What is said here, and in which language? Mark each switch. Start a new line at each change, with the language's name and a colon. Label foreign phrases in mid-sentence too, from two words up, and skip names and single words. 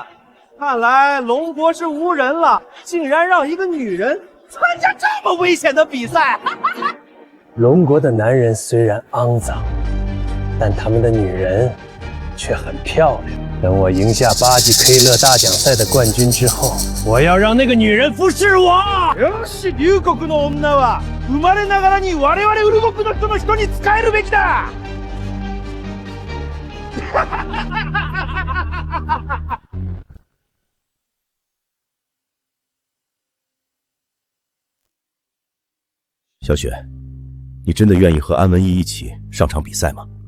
Chinese: 看来龙国是无人了，竟然让一个女人参加这么危险的比赛。龙国的男人虽然肮脏，但他们的女人却很漂亮。等我赢下巴吉 K 乐大奖赛的冠军之后，我要让那个女人服侍我。
Japanese: よし、龍国の女は生まれながらに我々ウル国の人の人に仕えるべきだ。
Chinese: 小雪，你真的愿意和安文逸一起上场比赛吗？